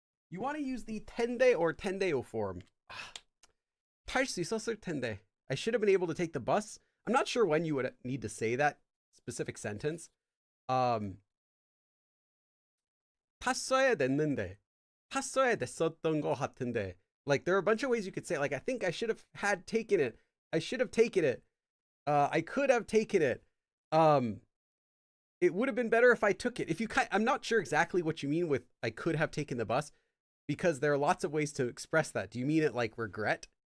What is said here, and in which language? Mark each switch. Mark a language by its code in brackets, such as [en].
[en] You want to use the tende or tendeo form. [ko] 탈 수 있었을 텐데. [en] I should have been able to take the bus. I'm not sure when you would need to say that specific sentence. [ko] 탔어야 됐는데. 탔어야 됐었던 것 같은데. [en] Like there are a bunch of ways you could say it. Like I think I should have had taken it. I should have taken it. I could have taken it. It would have been better if I took it. I'm not sure exactly what you mean with I could have taken the bus, because there are lots of ways to express that. Do you mean it like regret?